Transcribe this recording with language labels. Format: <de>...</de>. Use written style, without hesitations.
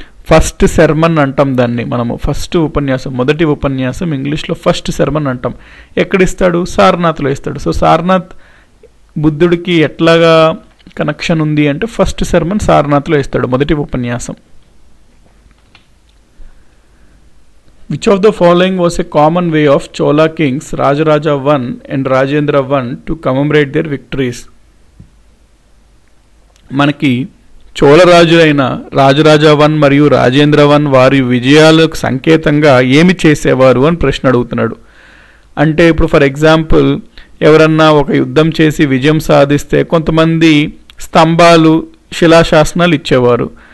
<te>First sermon అంటాం దాన్ని మనము. ఫస్ట్ ఉపన్యాసం, మొదటి ఉపన్యాసం ఇంగ్లీష్లో ఫస్ట్ సెర్మన్ అంటాం. ఎక్కడిస్తాడు? సారనాథ్లో ఇస్తాడు. సో సారనాథ్ బుద్ధుడికి ఎట్లాగా కనెక్షన్ ఉంది అంటే ఫస్ట్ సెర్మన్ సారనాథ్లో ఇస్తాడు, మొదటి ఉపన్యాసం.</te> <en>Which of the following was a common way of Chola kings Rajaraja I and Rajendra I to commemorate their victories?</en> <te>మనకి చోళరాజులైన రాజరాజ I మరియు రాజేంద్ర I వారి విజయాలకు సంకేతంగా ఏమి చేసేవారు అని ప్రశ్న అడుగుతున్నాడు. అంటే ఇప్పుడు ఫర్ ఎగ్జాంపుల్ ఎవరన్నా ఒక యుద్ధం చేసి విజయం సాధిస్తే కొంతమంది స్తంభాలు, శిలాశాసనాలు ఇచ్చేవారు.</te>